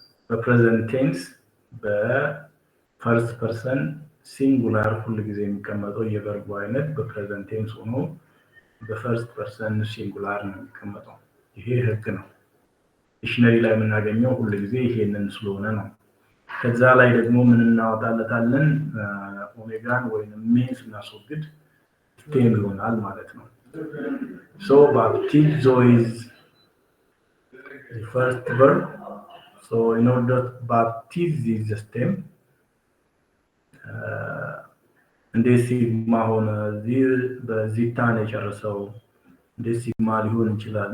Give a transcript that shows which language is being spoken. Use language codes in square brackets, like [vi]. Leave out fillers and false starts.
[am] በፕሬዘንት ቴንስ በፈርስት ፐርሰን ሲንጉላር ሁሉ ጊዜ የሚቀመጠው የቨርቡ አይነት በፕሬዘንት ቴንስ ሆኖ በፈርስት ፐርሰን ሲንጉላር ነው የሚቀመጠው። ይሄ ህግ ነው። ዲክሽነሪ ላይ የምናገኘው ሁሉ ጊዜ ይሄንን ስለሆነ ነው። ከዛ ላይ ደግሞ ምን እናወጣለታለን? ኦሜጋን ወይም ሜንስ እናስወግድ ስቴም ይሆናል ማለት ነው። ሶ ባፕቲዞ [en] is the first verb. So in order to baptize is the stem. [am] እንዴት ሲግማ ሆነ? በዚታን የጨረሰው እንዴት ሲግማ ሊሆን ይችላል?